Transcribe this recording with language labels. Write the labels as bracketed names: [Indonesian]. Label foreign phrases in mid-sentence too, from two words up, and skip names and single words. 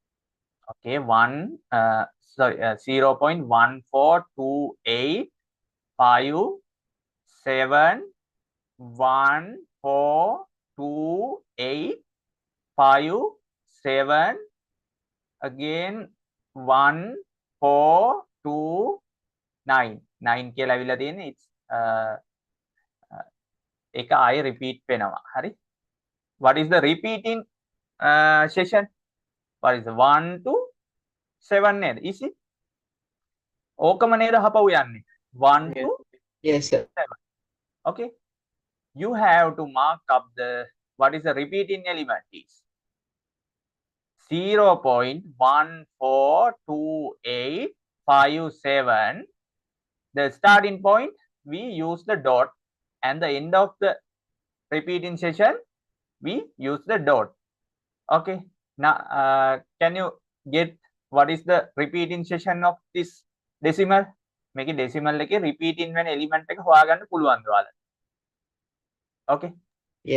[Sinhala] Okay, 0.142857 again 1429 9 කියලා ඇවිල්ලා තියෙන්නේ. It's ඒක ආයෙ repeat වෙනවා. හරි. [English] What is the repeating session? What is the 1 to 7 නේද? Easy. [Sinhala] ඕකම නේද හපවු යන්නේ. 1 to [English] Yes, sir. 7. Okay. You have to mark up the what is the repeating element is 0.142857. The starting point we use the dot and the end of the repeating session we use the dot. Okay. Now can you get what is the repeating session of this decimal? [Sinhala] මේකේ decimal එකේ repeating වෙන element එක හොයාගන්න පුළුවන් ඔයාලට. [English] Okay. Yeah.